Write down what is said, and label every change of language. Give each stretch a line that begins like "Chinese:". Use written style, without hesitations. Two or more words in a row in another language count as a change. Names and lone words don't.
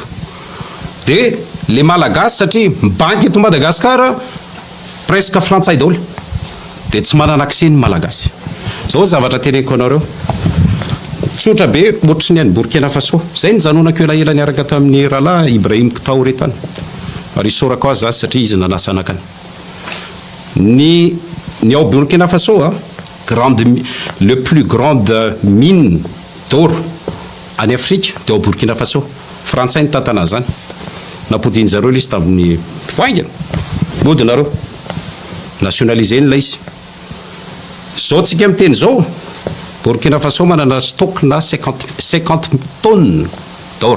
Malagasy: Dia le malagasy satria mibanky eto Madagasikara presque frantsay daholo dia tsy manana accès ny malagasy. Zao zavatra teneko anareo tsotra be ohatry ny any Burkina Faso. Zay ny janonako elaela niaraka tamin'ny rahalahy Ibrahim Traoré tany. Ary isorako azy zasy satria izy nanasa anakany.
French: Ni au Burkina Faso, le plus grande mine d'or en Afrique, de au Burkina Faso.
Malagasy: Frantsay ny tantana zany. Napodiny zareo izy tamin'ny faingana. Modinareo. Nationalisé ilay izy. Zao tsika amin'ny teny zao, Burkina Faso manana stock na 50
French: tonnes d'or.